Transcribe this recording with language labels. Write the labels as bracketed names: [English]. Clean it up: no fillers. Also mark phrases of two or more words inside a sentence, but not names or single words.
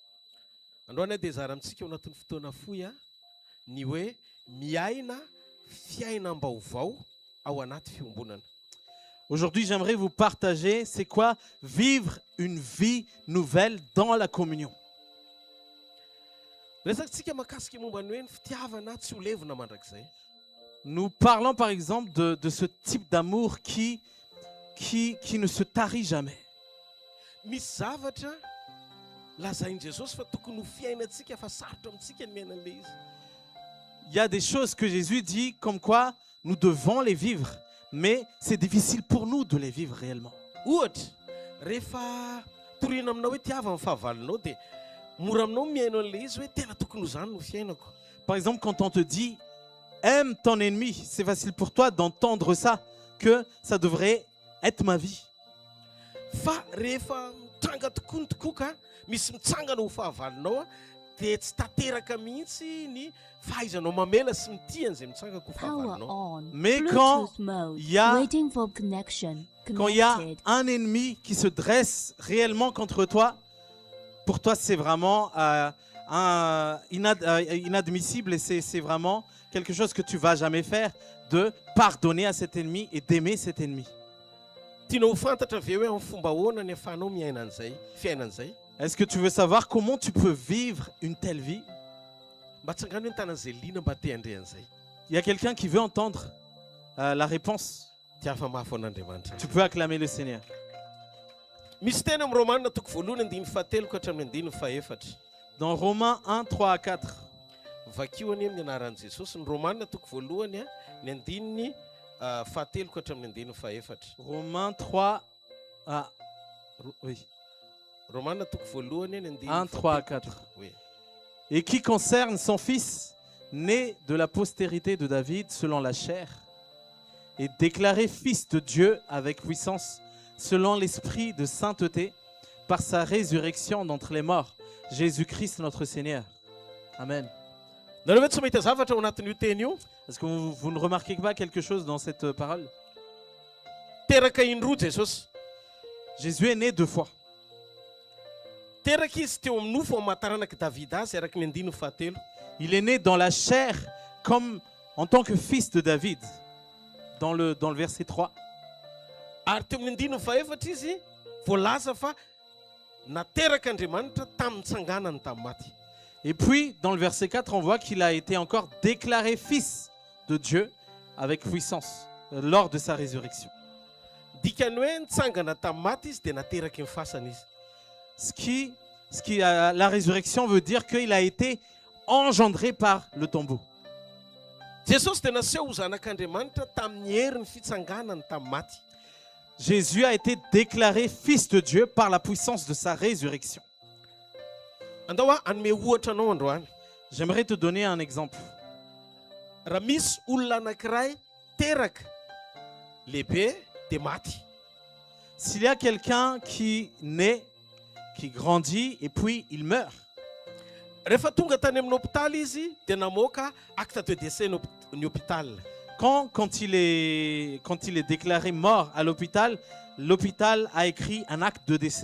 [French] Aujourd'hui, j'aimerais vous partager c'est quoi vivre une vie nouvelle dans la communion. Nous parlons par exemple de ce type d'amour qui qui ne se tarit jamais. [Malagasy] Misy zavatra lazain'i Jesosy fa tokony ho fiainantsika fa sarotra amintsika ny miaina an'ilay izy. [French] Il y a des choses que Jésus dit comme quoi nous devons les vivre, mais c'est difficile pour nous de les vivre réellement. [Malagasy] Ohatra, rehefa toriana aminao hoe tiava amin'ny fahavalonao dia mora aminao miaino an'ilay izy hoe tena tokony ho zany no fiainako. [French] Par exemple, quand on te dit aime ton ennemi, c'est facile pour toi d'entendre ça, que ça devrait être ma vie. [Malagasy] Fa rehefa mitranga tokoa ny tokoa misy mitsangana ho fahavalonao dia tsy tanteraka mihitsy ny fahaizanao mamela sy mitia an'izay mitsangako ho [English] Power [Malagasy] fahavalonao. [English] on. [French] Mais quand [English] Bluetooth mode. [French] il y a- [English] Waiting for connection. [French] Quand il y a [English] Connected. [French] un ennemi qui se dresse réellement contre toi, pour toi c'est vraiment inadmissible et c'est vraiment quelque chose que tu vas jamais faire, de pardonner à cet ennemi et d'aimer cet ennemi. [Malagasy] Tianao ho fantatra ve hoe amin'ny fomba ahoana ny ahafahanao miaina an'izay fiainan'izay? [French] Est-ce que tu veux savoir comment tu peux vivre une telle vie? [Malagasy] Mba tsangano hoe ny tanan'izay liana mba te handre an'izay. [French] Il y a quelqu'un qui veut entendre la réponse. [Malagasy] Tiafa mafy an'Andriamanitra. [French] Tu peux acclamer le Seigneur. [Malagasy] Misy tena amin'ny Romanina toko voalohany andiny fahateloko hatramin'ny andiny faefatra. [French] Dans Romains 1, 3 à 4. [Malagasy] Vakio any amin'ny anaran'i Jesosy ny Romanina toko voalohany ny andininy fahateloko hatramin'ny andiny faefatra. [French] Romains 3 à... Oui. [Malagasy] Romanina toko voalohany ny andiny [French] 1, 3 à 4. Oui. Et qui concerne son fils, né de la postérité de David selon la chair, et déclaré fils de Dieu avec puissance, selon l'esprit de sainteté, par sa résurrection d'entre les morts, Jésus-Christ notre Seigneur. Amen. [Malagasy] Nareo ve tsy mahita zavatra ao anatin'io teny io? [French] Est-ce que vous ne remarquez pas quelque chose dans cette parole? [Malagasy] Teraka indroa Jesosy. [French] Jésus est né 2 fois. [Malagasy] Teraka izy teo amin'ny nofo amataranaky Davida azy araky ny andiny fahatelo. [French] Il est né dans la chair comme en tant que fils de David, dans le verset 3. [Malagasy] Ary teo amin'ny andiny faefatra izy voalaza fa nateraka Andriamanitra tamin'ny tsanganany tamin'ny maty. [French] Et puis, dans le verset 4, on voit qu'il a été encore déclaré fils de Dieu avec puissance lors de sa résurrection. [Malagasy] Dikany hoe nitsangana tamin'ny maty izy dia nateraky ny fasana izy. [French] La résurrection veut dire qu'il a été engendré par le tombeau. [Malagasy] Jesosy dia naseho zanak'Andriamanitra tamin'ny herin'ny fitsanganany tamin'ny maty. [French] Jésus a été déclaré fils de Dieu par la puissance de sa résurrection. [Malagasy] Andao anome ohatra anao androany. [French] J'aimerais te donner un exemple. [Malagasy] Raha misy olona anankiray teraka lehibe dia maty. [French] S'il y a quelqu'un qui naît, qui grandit et puis il meurt, [Malagasy] Rehefa tonga tany amin'ny hôpitaly izy dia namoaka [French] acte de décès [Malagasy] ny hôpital. [French] quand il est déclaré mort à l'hôpital, l'hôpital a écrit un acte de décès.